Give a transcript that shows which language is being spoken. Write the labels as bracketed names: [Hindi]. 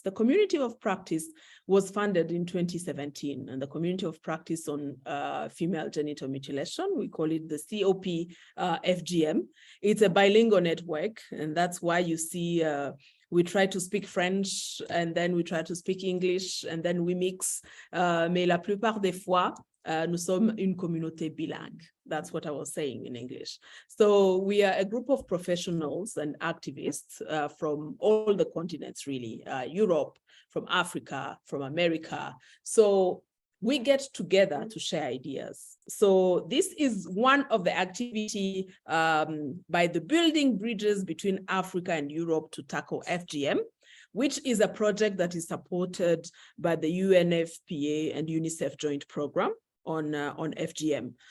[English] The community of practice was founded in 2017, and the community of practice on female genital mutilation, we call it the CoP FGM. It's a bilingual network, and that's why you see we try to speak French, and then we try to speak English, and then we mix. [French] Mais la plupart des fois, nous sommes une communauté bilingue. [English] That's what I was saying in English. So we are a group of professionals and activists from all the continents, really, Europe, from Africa, from America. So we get together to share ideas. So this is one of the activity by the Building Bridges between Africa and Europe to tackle FGM, which is a project that is supported by the UNFPA and UNICEF joint program on FGM.